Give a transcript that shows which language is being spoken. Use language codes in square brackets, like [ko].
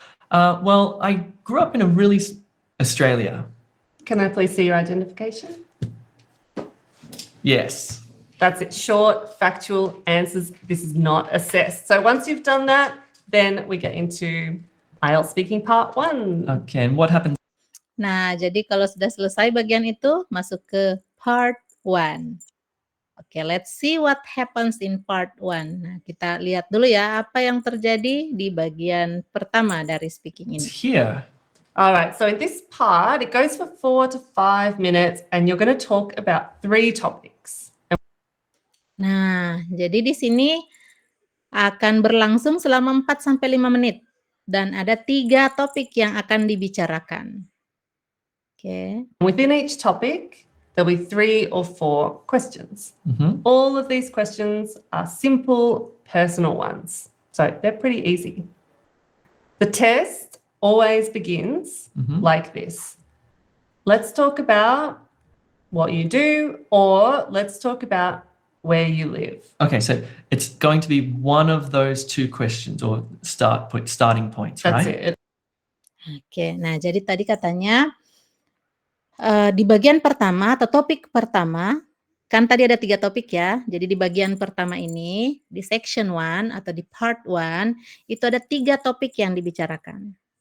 [en] Well, I grew up in Australia. Can I please see your identification? Yes. That's it. Short, factual answers. This is not assessed. So once you've done that, then we get into IELTS speaking part 1. Okay, and what happens? [id] Nah, jadi kalau sudah selesai bagian itu, masuk ke part 1. Oke, [en] let's see what happens in part 1. [id] Nah, kita lihat dulu ya apa yang terjadi di bagian pertama dari speaking ini. [en] Here. All right, so in this part, it goes for 4 to 5 minutes and you're going to talk about 3 topics. [id] Nah, jadi di sini akan berlangsung selama 4 sampai 5 menit dan ada 3 topik yang akan dibicarakan. Oke. [en] Within each topic, there'll be 3 or 4 questions. Mm-hmm. All of these questions are simple, personal ones. So they're pretty easy. The test always begins like this. Let's talk about what you do, or let's talk about where you live. Okay, so it's going to be one of those 2 questions or starting points, That's right? it. [id] Oke, nah jadi tadi katanya di bagian pertama atau topik pertama, kan tadi ada 3 topik ya. Jadi di bagian pertama ini, di section 1 atau di part 1, itu ada 3 topik yang dibicarakan.